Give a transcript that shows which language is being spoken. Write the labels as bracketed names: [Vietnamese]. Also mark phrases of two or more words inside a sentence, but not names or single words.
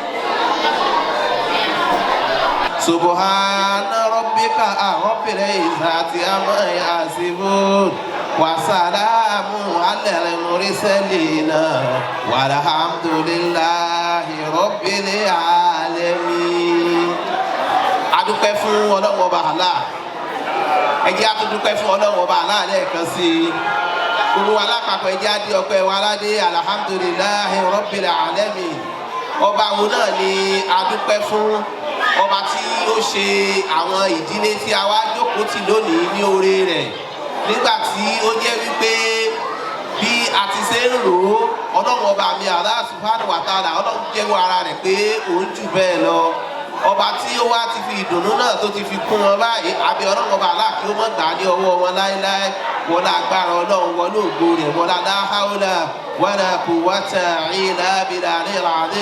[Arabic] سبحان ربك رب العزة عما يصفون وسلام على المرسلين والحمد لله رب العالمين. [Yoruba] Adúpẹ́ fún Ọlọ́run Ọba Allah. Ẹ jẹ́ á dúpẹ́ fún Ọlọ́run Ọba Allah lẹ́ẹ̀kan sí i. Gbogbo alápapọ̀ ẹjẹ́ adé ọpẹ́ wa aládé [Arabic] الحمد لله رب العالمين. [Yoruba] Ọba wo náà ni a dúpẹ́ fún, ọba tí ó ṣe àwọn ìdílé tí a wá jókòó tì lónìí ní oore rẹ̀, nígbà tí ó jẹ́ wípé bí a ti ṣe ń rò ó, Ọlọ́run Ọba mi Allah [Arabic] سبحانه وتعالى, [Yoruba] Ọlọ́run jẹ́wọ́ ara rẹ̀ pé òun jù bẹ́ẹ̀ lọ. Ọba tí ó wá ti fi ìdùnnú náà tó ti fi kún wọn báyìí, àbí Ọlọ́run Ọba Allah kí ó mọ̀ gbà ní ọwọ́ wọn láéláé, wọlá agbára Ọlọ́run, wọlé ògo rẹ̀, wọlá [Arabic] لا حول ولا قوة إلا بالله العظيم.